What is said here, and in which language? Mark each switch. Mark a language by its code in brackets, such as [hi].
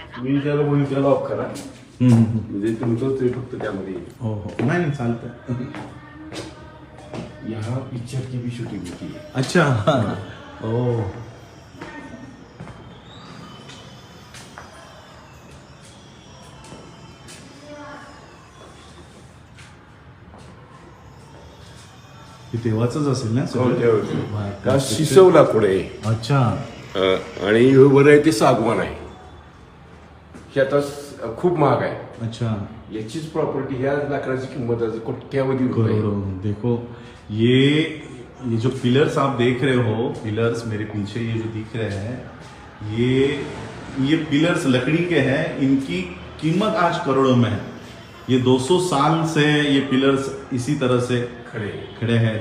[mr] मी ज्याला बोलू त्याला ऑफ करा. म्हणजे तुमचं ते फक्त त्यामध्ये. हो, नाही चालतंय. [hi] यहाँ पिक्चर की भी शूटिंग की है। [mr] अच्छा ओ हे तेव्हाचंच असेल ना सगळं? का शिसवला पुढे अच्छा आणि वर आहे ते सागवान आहे. हे आता खूप महाग आहे. अच्छा याचीच प्रॉपर्टी ह्या लाकडाची किंमत आहे कोट्यावधी रुपये. [hi] करोड़ों. देखो ये जो पिलर्स आप देख रहे हो, पिलर्स मेरे पीछे ये जो दिख रहे हैं, ये पिलर्स लकड़ी के हैं. इनकी कीमत आज करोड़ों में है. ये 200 साल से ये पिलर्स इसी तरह से खड़े हैं.